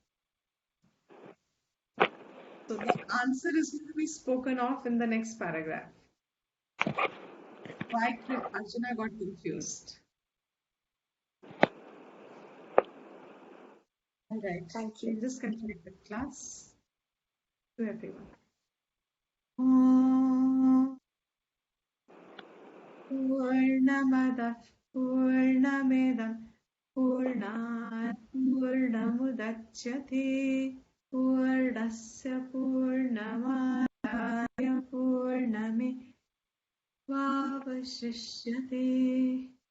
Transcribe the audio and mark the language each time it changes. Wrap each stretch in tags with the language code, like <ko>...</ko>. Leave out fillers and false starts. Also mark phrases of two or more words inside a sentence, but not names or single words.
<en>So the answer is going to be spoken of in the next paragraph. Why Arjuna got confused. All right, thank you. We'll just continue the class to everyone.</en> <sa>पूर्णमदः पूर्णमिदं पूर्णात् पूर्णमुदच्यते पूर्णस्य पूर्णमादाय पूर्णमेव अवशिष्यते.</sa>